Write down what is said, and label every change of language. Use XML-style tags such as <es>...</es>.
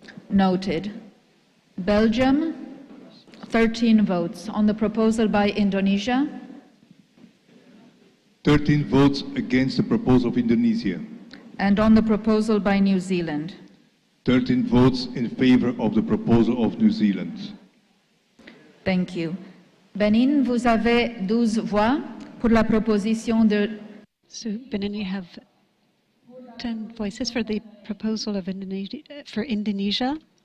<en>Noted. Belgium, 13 votes. On the proposal by Indonesia? 13 votes against the proposal of Indonesia. And on the proposal by New Zealand? 13 votes in favor of the proposal of New Zealand. Thank you.</en> <fr>Benin, vous avez 12 voix pour la proposition de...</fr> <en>So Benin, you have 10 voices for the proposal of Indonesia.</en>